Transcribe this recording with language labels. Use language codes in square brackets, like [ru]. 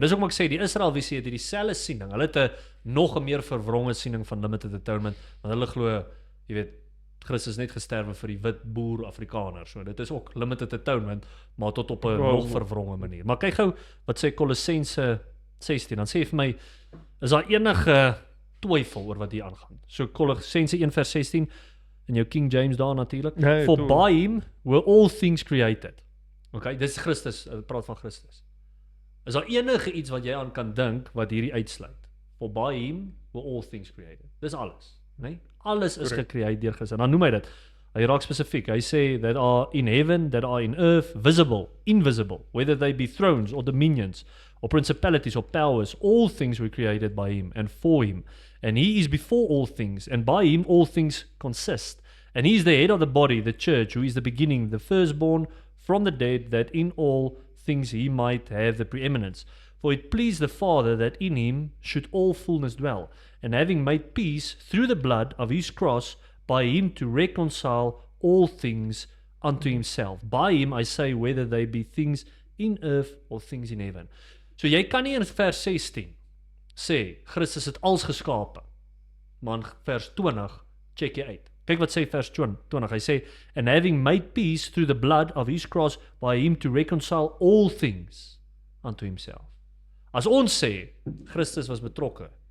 [af] Dis ook maar ek sê, die Israelvisie het dieselfde siening, hulle het 'n nog 'n meer verwronge siening van Limited Atonement, want hulle glo, jy weet, Christus net gesterwe vir die wit boer Afrikaner, so dit is ook Limited Atonement, maar tot op 'n nog verwronge manier. Maar kyk gou, wat sê Kolossense 16, dan sê hy vir my, is daar enige twyfel oor wat hier aangaan? So Kolossense 1 vers 16, in jou King James daar natuurlik. Nee, [en] For by him were all things created. Okay, [af] dis Christus, praat van Christus. Is daar enige iets wat jy aan kan dink wat hierdie uitsluit? [en] For by him were all things created. [af] Dis alles, né? Alles is gecreëer deur Christus. Dan noem hy dit. Hy raak spesifiek. Hy sê [en] that are in heaven, that are in earth, visible, invisible, whether they be thrones or dominions or principalities or powers, all things were created by him and for him. And he is before all things, and by him all things consist. And he is the head of the body, the church, who is the beginning, the firstborn from the dead, that in all things he might have the preeminence. For it pleased the Father that in him should all fullness dwell, and having made peace through the blood of his cross, by him to reconcile all things unto himself. By him, I say, whether they be things in earth or things in heaven. [af] So jy kan nie in vers 16 sê, Christus het alles geskape, maar in vers 20, check jy uit. Kyk wat sê vers 20, hy sê, [en] and having made peace through the blood of his cross, by him to reconcile all things unto himself. [af] As ons sê, Christus was betrokke